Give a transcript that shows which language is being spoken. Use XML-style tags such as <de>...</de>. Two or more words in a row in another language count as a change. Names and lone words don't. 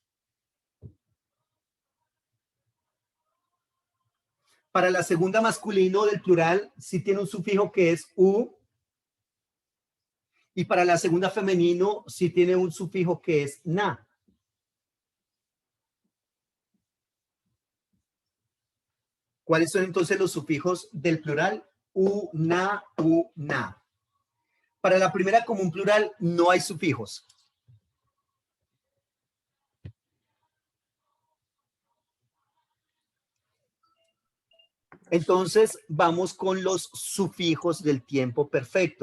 <es>Para la segunda masculino del plural sí tiene un sufijo que es U. Y para la segunda femenino, sí tiene un sufijo que es na. ¿Cuáles son entonces los sufijos del plural?</es> <he>U, na, u, na.</he> <es>Para la primera común plural no hay sufijos. Entonces vamos con los sufijos del tiempo perfecto.</es>